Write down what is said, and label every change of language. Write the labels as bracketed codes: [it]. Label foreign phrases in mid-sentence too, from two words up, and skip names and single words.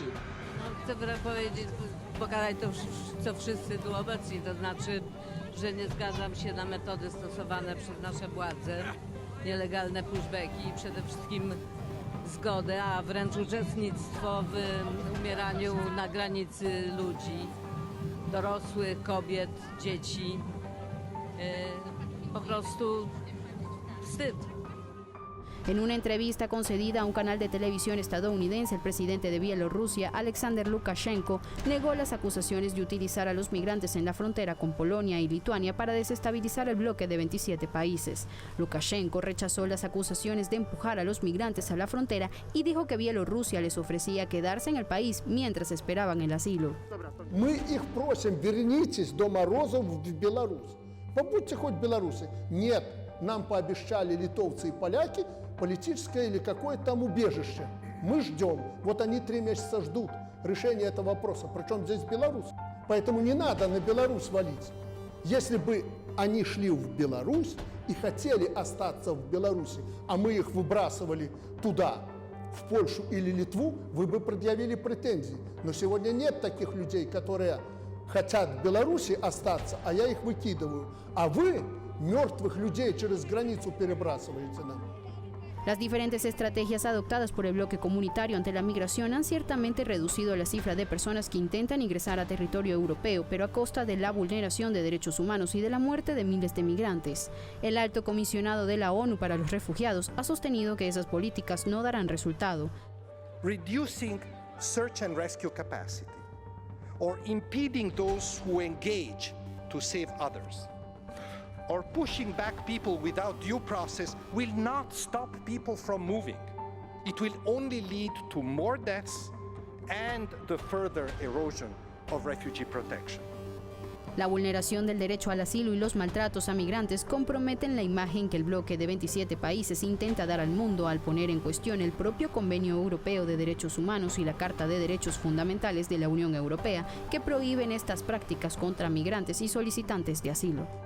[pl] Chcę powiedzieć, pokazać to, co wszyscy tu obecni, to znaczy, że nie zgadzam się na metody stosowane przez nasze władze, nielegalne pushbacki i przede wszystkim zgodę, a wręcz uczestnictwo w umieraniu na granicy ludzi, dorosłych, kobiet, dzieci. Po prostu wstyd. [es] En una entrevista concedida a un canal de televisión estadounidense, el presidente de Bielorrusia, Alexander Lukashenko, negó las acusaciones de utilizar a los migrantes en la frontera con Polonia y Lituania para desestabilizar el bloque de 27 países. Lukashenko rechazó las acusaciones de empujar a los migrantes a la frontera y dijo que Bielorrusia les ofrecía quedarse en el país mientras esperaban el asilo. [ru] Мы их просим, вернитесь до морозов в Беларусь. Побудьте хоть в Беларуси. Нет, нам пообещали литовцы и поляки политическое или какое-то там убежище. Мы ждем. Вот они 3 месяца ждут решения этого вопроса. Причем здесь Беларусь. Поэтому не надо на Беларусь валить. Если бы они шли в Беларусь и хотели остаться в Беларуси, а мы их выбрасывали туда, в Польшу или Литву, вы бы предъявили претензии. Но сегодня нет таких людей, которые хотят в Беларуси остаться, а я их выкидываю. А вы мертвых людей через границу перебрасываете нам. [es] Las diferentes estrategias adoptadas por el bloque comunitario ante la migración han ciertamente reducido la cifra de personas que intentan ingresar a territorio europeo, pero a costa de la vulneración de derechos humanos y de la muerte de miles de migrantes. El alto comisionado de la ONU para los refugiados ha sostenido que esas políticas no darán resultado. [en] Reducing search and rescue capacity or impeding those who engage to save others, or pushing back people without due process will not stop people from moving. It will only lead to more deaths and the further erosion of refugee protection. [es] La vulneración del derecho al asilo y los maltratos a migrantes comprometen la imagen que el bloque de 27 países intenta dar al mundo al poner en cuestión el propio Convenio Europeo de Derechos Humanos y la Carta de Derechos Fundamentales de la Unión Europea, que prohíben estas prácticas contra migrantes y solicitantes de asilo.